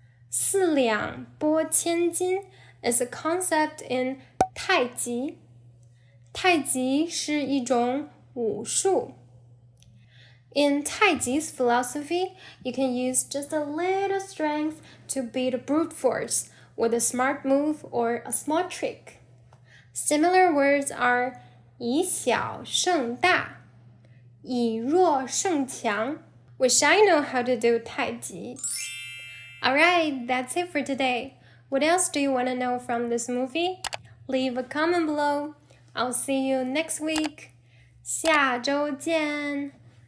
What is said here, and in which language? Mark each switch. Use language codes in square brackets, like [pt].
[en] 4两拨千斤 is a concept in 太极. [zh] 太极是一种武术. [en] In Taiji's philosophy, you can use just a little strength to beat a brute force with a smart move or a small trick. Similar words are 以小胜大, 以弱胜强. Wish I know how to do Taiji. Alright, that's it for today. What else do you want to know from this movie? Leave a comment below. I'll see you next week. [zh] 下周见.